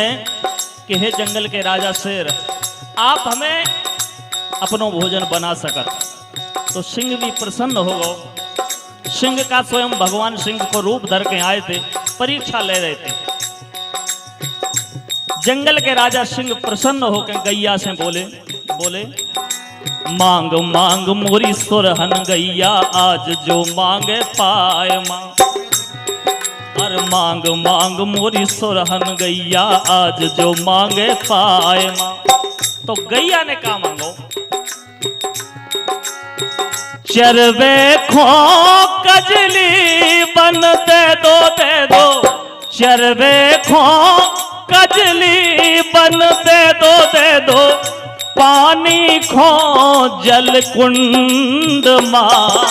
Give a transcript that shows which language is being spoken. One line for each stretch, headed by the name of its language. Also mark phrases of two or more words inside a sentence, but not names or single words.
Bundeli: कि हे जंगल के राजा शेर, आप हमें अपनो भोजन बना सकत, तो सिंह भी प्रसन्न हो गो।
Hindi: सिंह का स्वयं भगवान सिंह को रूप धर के आए थे, परीक्षा ले रहे थे। जंगल के राजा सिंह प्रसन्न होकर गैया से बोले, बोले
Bundeli: मांग मांग मोरी सुरहन गैया, आज जो मांगे पाए माँ। अरे मांग मांग मोरी सुरहन गैया, आज जो मांगे पाए माँ।
Hindi: तो गैया ने कहा मांगो,
Bundeli: चरवे खो कजली बन दे दो, चरवे खो कजली बन दे दो, पानी खो जल कुंड माँ।